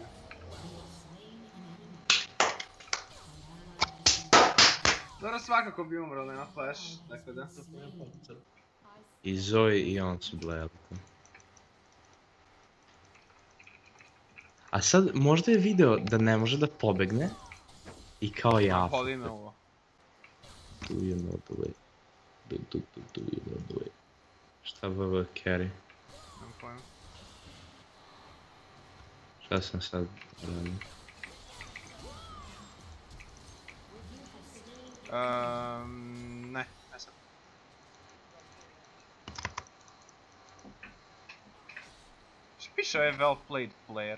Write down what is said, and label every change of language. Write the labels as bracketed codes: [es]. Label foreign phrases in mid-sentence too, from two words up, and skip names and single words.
[sr] Dobro, svakako bi umrli na flash, tako da. I Zoe i on su blejali. A sad možda je video da ne može da pobegne i kao ja. Poli me ovo. [en] Do you know the way? Do you know the way? [sr] Šta VV carry? Nemam pojma. Šta sam sad radio? Ne sad. Što piše je [en] well played player?